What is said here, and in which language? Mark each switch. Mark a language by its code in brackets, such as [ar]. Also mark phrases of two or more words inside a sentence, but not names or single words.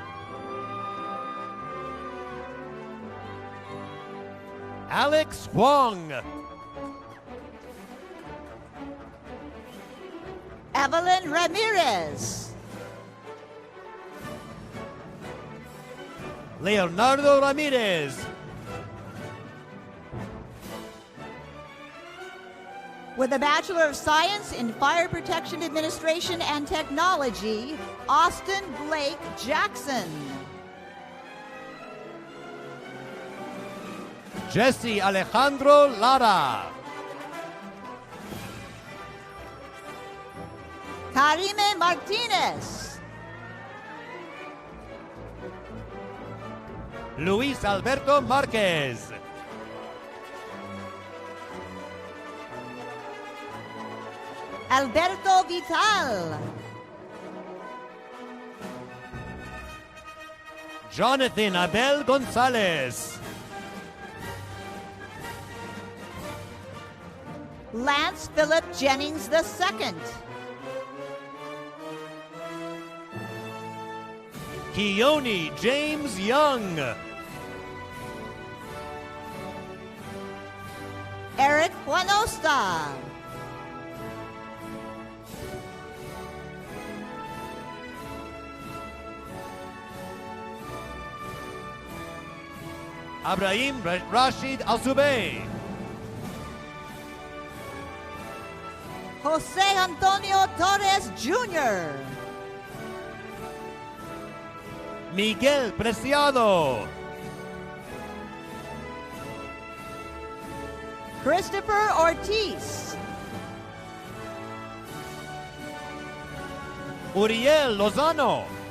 [en] Alex Huang. Evelyn Ramirez. Leonardo Ramirez. With a Bachelor of Science in Fire Protection Administration and Technology, Austin Blake Jackson. Jesse Alejandro Lara. Karime Martinez. Luis Alberto Marquez. Alberto Vital. Jonathan Abel Gonzalez. Lance Philip Jennings II. Keone James Young. Eric Juanosta. Abraham Rashid Alzubey. Jose Antonio Torres Jr. Miguel Preciado. Christopher Ortiz. Uriel Lozano.